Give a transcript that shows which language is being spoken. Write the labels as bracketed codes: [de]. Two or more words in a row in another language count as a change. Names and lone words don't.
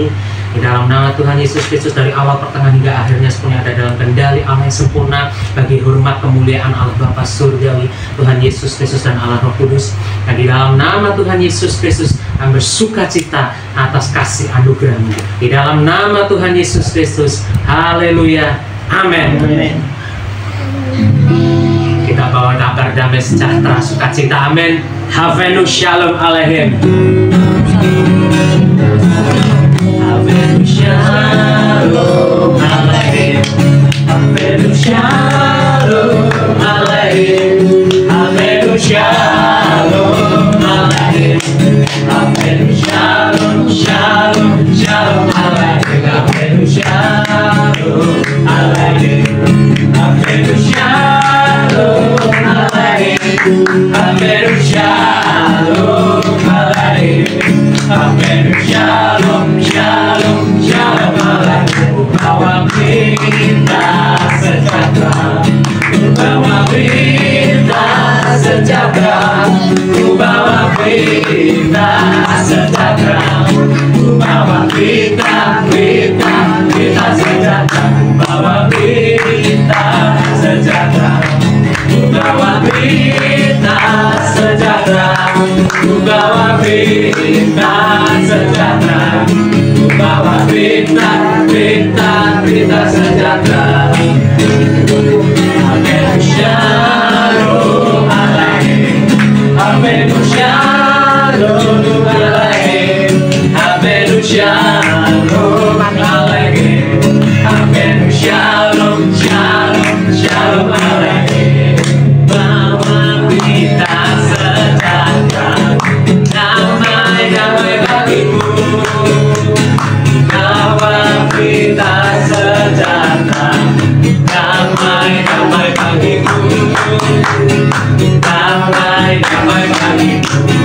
[id] Di dalam nama Tuhan Yesus Kristus dari awal pertengahan hingga akhirnya semuanya ada dalam kendali Allah yang sempurna bagi hormat kemuliaan Allah Bapa Surgawi, Tuhan Yesus Kristus dan Allah Roh Kudus. Dan di dalam nama Tuhan Yesus Kristus kami bersuka cita atas kasih anugerah-Mu. Di dalam nama Tuhan Yesus Kristus, haleluya, amin. Kita bawa kabar damai sejahtera sukacita, amin. [he] הבאנו שלום עליכם. הבאנו שלום עליכם. הבאנו שלום עליכם. הבאנו שלום עליכם. הבאנו שלום, שלום, שלום עליכם. הבאנו שלום עליכם. הבאנו שלום עליכם. הבאנו שלום עליכם. הבאנו שלום, שלום, שלום עליכם. [id] Bawa berita sejahtera, bawa berita sejahtera, bawa berita sejahtera, bawa berita, berita, berita sejahtera, bawa berita sejahtera, bawa berita sejahtera, bawa berita sejahtera, bawa berita, berita, berita sejahtera. [he] הבאנו שלום עליכם. הבאנו שלום עליכם. הבאנו שלום עליכם. הבאנו שלום, שלום, שלום עליכם. [id] Bawa berita sejahtera, damai, damai bagimu. Bawa berita sejahtera, damai, damai bagimu. Damai, damai bagimu.